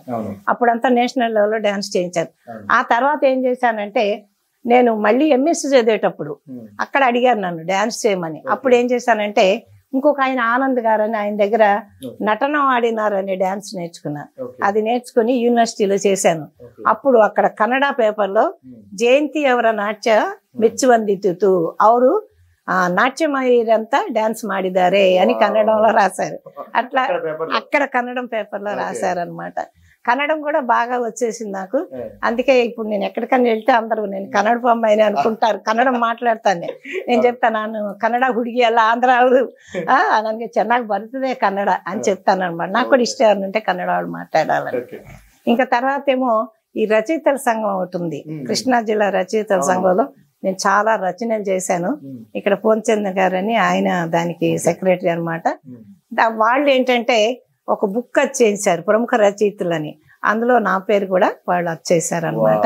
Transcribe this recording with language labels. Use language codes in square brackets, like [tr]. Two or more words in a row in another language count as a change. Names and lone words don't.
[te] అప్పుడంతా నేషనల్ లెవెల్లో డాన్స్ చేయించారు. ఆ తర్వాత ఏం చేశానంటే నేను మళ్ళీ ఎంఎస్సీ చదివేటప్పుడు అక్కడ అడిగారు నన్ను డాన్స్ చేయమని. అప్పుడు ఏం చేశానంటే ఇంకొక ఆయన ఆనంద్ గారు అని ఆయన దగ్గర నటనం ఆడినారు అనే డాన్స్ నేర్చుకున్నా. అది నేర్చుకుని యూనివర్సిటీలో చేశాను. అప్పుడు అక్కడ కన్నడ పేపర్లో జయంతి [kn] ಅವರ ನಾಟ್ಯ ಮೆಚ್ಚುವಂದಿತು ಅವರು [te] నాట్యమయ్యేదంతా [kn] ಡಾನ್ಸ್ ಮಾಡಿದಾರೆ [te] అని కన్నడంలో రాశారు. అట్లా అక్కడ కన్నడం పేపర్లో రాశారనమాట. కన్నడం కూడా బాగా వచ్చేసింది నాకు. అందుకే ఇప్పుడు నేను ఎక్కడికన్నా వెళ్తే అందరూ నేను కన్నడ అమ్మాయిని అనుకుంటారు. కన్నడం మాట్లాడతాను. నేను చెప్తాను, [kn] ನಾನು ಕನ್ನಡ ಹುಡುಗಿ ಅಲ್ಲ, ಆಂಧ್ರ ಅವಳು, ನನಗೆ ಚೆನ್ನಾಗಿ ಬರ್ತದೆ [te] కన్నడ అని చెప్తాను అనమాట. నాకు కూడా ఇష్టం అంటే కన్నడ వాళ్ళు మాట్లాడాలని. ఇంకా తర్వాత ఏమో ఈ రచయితల సంఘం ఒకటి ఉంది, కృష్ణా జిల్లా రచయితల సంఘంలో నేను చాలా రచనలు చేశాను. ఇక్కడ పూర్ణచంద్ర గారని ఆయన దానికి సెక్రటరీ అనమాట. వాళ్ళు ఏంటంటే ఒక బుక్ వచ్చేసారు ప్రముఖ రచయితలని, అందులో నా పేరు కూడా వాళ్ళు వచ్చేసారు అనమాట.